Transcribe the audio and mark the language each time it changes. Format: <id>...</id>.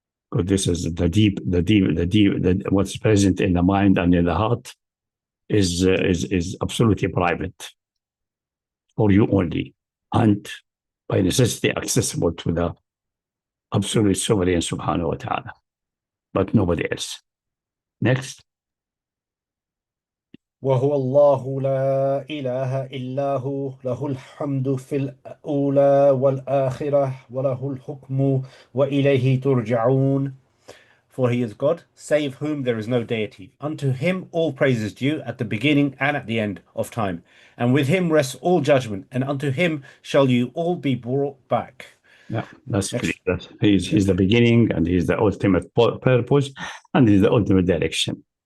<en>Because this is the deep, what's present in the mind and in the heart is absolutely private for you only, and by necessity accessible to the absolute sovereign subhanahu wa ta'ala, but nobody else. Next.</en> <ar>وهو الله لا إله إلا هو له الحمد في الأولى والآخرة وله الحكم وإليه ترجعون.</ar> <en>For he is God, save whom there is no deity. Unto him all praise is due at the beginning and at the end of time. And with him rests all judgment, and unto him shall you all be brought back. Yeah, that's clear. He's the beginning, and he's the ultimate purpose, and he's the ultimate direction.</en>